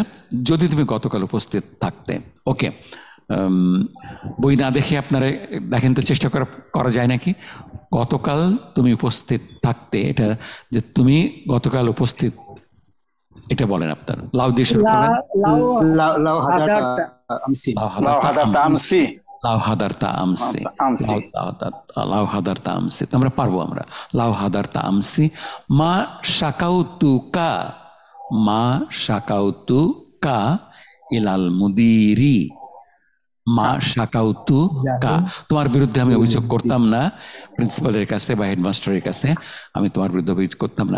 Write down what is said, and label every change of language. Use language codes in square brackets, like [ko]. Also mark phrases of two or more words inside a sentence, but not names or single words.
[bn] যদি তুমি গতকাল উপস্থিত থাকতে। ওকে, বই না দেখে আপনারা দেখেন তো, চেষ্টা করা যায় নাকি? গতকাল তুমি উপস্থিত থাকতে, এটা যে তুমি গতকাল উপস্থিত, এটা বলেন আপনার। লাউ দিয়ে শুরু করবেন। [ar] لو حضرت أمس. لو حضرت أمس. لو حضرت أمس، لو حضرت أمس. [bn] আমরা পারবো আমরা। [ar] لو حضرت أمس ما شكوتك، ما شكوتك إلى المدير. ما شكوتك, [bn] তোমার বিরুদ্ধে আমি অভিযোগ করতাম না প্রিন্সিপালের কাছে বা হেডমাস্টারের কাছে, আমি তোমার বিরুদ্ধে অভিযোগ করতাম না।